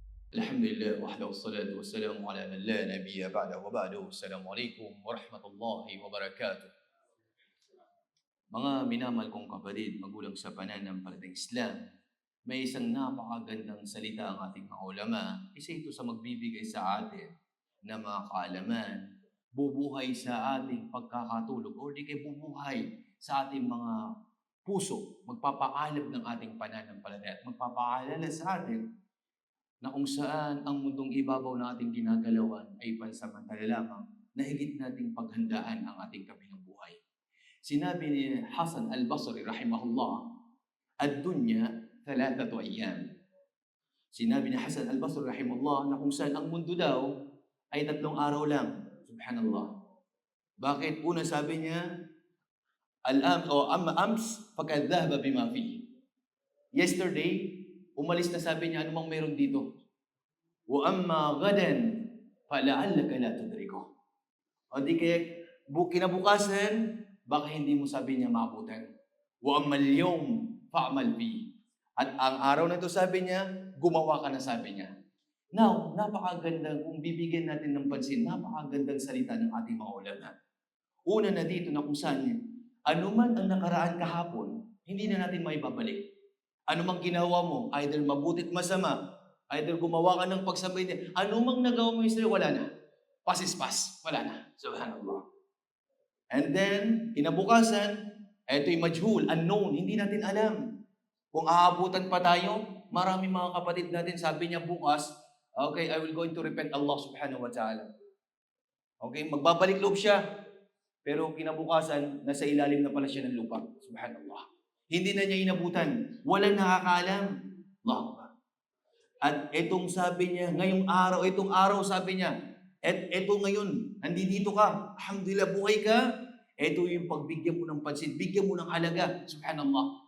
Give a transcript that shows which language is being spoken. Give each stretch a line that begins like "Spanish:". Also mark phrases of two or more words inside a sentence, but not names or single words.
Arabic: الحمد لله وحده والصلاة والسلام على من لا نبي بعده وبعد. السلام عليكم ورحمة الله وبركاته.
Filipino: Mga minamahal kong kapatid, magulang sa pananampalatayang Islam, may isang napakagandang salita ang ating mga ulama. Isa ito sa magbibigay sa atin na mga kaalaman, bubuhay sa ating pagkakatulog o di kay bubuhay sa ating mga puso, magpapaalab ng ating pananampalataya at magpapaalala sa atin na kung saan ang mundong ibabaw na ating ginagalawan ay pansamantala lamang na higit nating paghandaan ang ating kabilang buhay. Sinabi ni
Arabic: Hasan al-Basri رحمه الله الدنيا ثلاثة أيام."
Filipino: Sinabi ni Hasan al-Basri rahimahullah na kung saan ang mundo daw ay 3 araw lang. Subhanallah. Bakit? Una sabi niya,
Arabic: أما الأمس فقد ذهب بما فيه.
Filipino: Yesterday, umalis na sabi niya, anumang meron dito.
Arabic: وأما غدا فلعلك لا تدركه.
Filipino: O di kaya, kinabukasan, baka hindi mo sabi niya maabutan.
Arabic: وأما اليوم فاعمل فيه.
Filipino: At ang araw na ito sabi niya, gumawa ka na sabi niya. Now, napakagandang, kung bibigyan natin ng pansin, napakagandang salita ng ating mga ulama. Una na dito na kung saan, anuman ang nakaraan kahapon, hindi na natin maibabalik. Ano mang ginawa mo, either mabutit masama, either gumawa ka ng pagsabay niya, ano mang nagawa mo yesterday, wala na.
English: Past is past,
Filipino: wala na.
English: Subhanallah. And then,
Filipino: kinabukasan, ito'y majhul, unknown, hindi natin alam. Kung aabutan pa tayo, marami mga kapatid natin, sabi niya bukas,
English: okay, I will going to repent Allah
Arabic: سبحانه وتعالى.
Filipino: Okay, magbabalik loob siya. Pero kinabukasan, nasa ilalim na pala siya ng lupa. Subhanallah. Hindi na niya inabutan. Walang nakakaalam.
Arabic: الله أكبر.
Filipino: At itong sabi niya, itong araw sabi niya, eto ngayon, nandito ka, alhamdulillah, buhay ka, eto yung pagbigyan mo ng pansin, bigyan mo ng halaga, subhanallah.